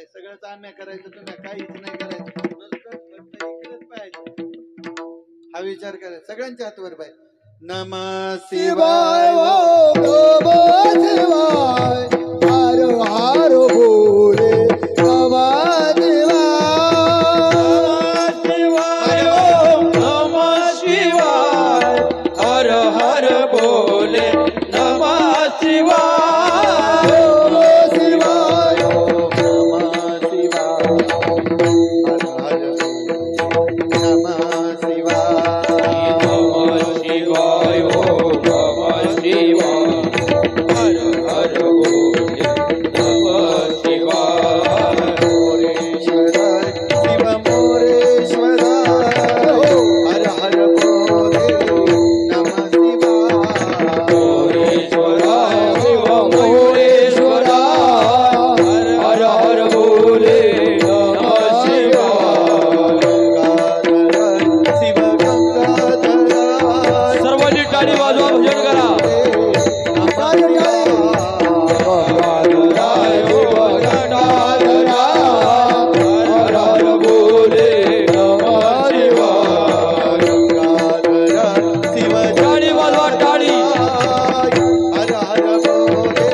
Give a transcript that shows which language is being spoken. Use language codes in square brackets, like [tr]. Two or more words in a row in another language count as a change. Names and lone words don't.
[mr] सगळंच आम्ही करायचं, तुम्ही काहीच नाही करायचं, हा विचार करायचा. सगळ्यांच्या हात वर पाहिजे. [sa] नमः शिवाय नमः शिवाय हर हर बोले नमः शिवाय नमः शिवाय हर हर बोले नमः शिवाय शिवाय नमः शिवाय हर हर नमः शिवाय नमः शिवाय नमः शिवाय हर हर बोले नमः शिवाय मोरेश्वर शिव मोरेश्वर हर हर बोले नमः शिवाय मोरेश्वराय शिव मोरेश्वराय हर हर बोले नमः शिवाय शिव गंगाधर [mr] सर्वांनी टाळी वाजवा, भजन करा. [sa] गंगाधराय शिव गंगाधराय हर हर बोले नमः शिवाय. शिव [mr] टाळी वाजवा, टाळी. [sa] हर हर बोले